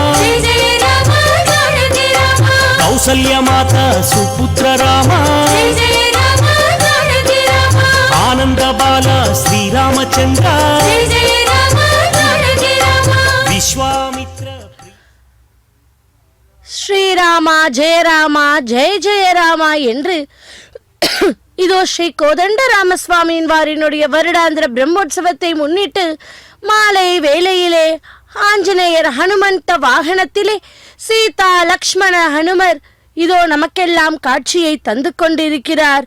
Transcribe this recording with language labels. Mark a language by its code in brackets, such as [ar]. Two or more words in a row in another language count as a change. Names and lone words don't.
[sa] कौसल्य माता सुपुत्र राम आनंद बाल श्रीरामचंद्र विश्वामित्र [ta] ஸ்ரீராமா ஜெயராமா ஜெய ஜெயராமா என்று இதோ ஸ்ரீ கோதண்ட ராமசுவாமியின் வாரினுடைய வருடாந்திர பிரம்மோற்சவத்தை முன்னிட்டு மாலை வேளையிலே ஆஞ்சநேயர் ஹனுமந்த வாகனத்திலே சீதா லக்ஷ்மண ஹனுமர் இதோ நமக்கெல்லாம் காட்சியை தந்து கொண்டிருக்கிறார்.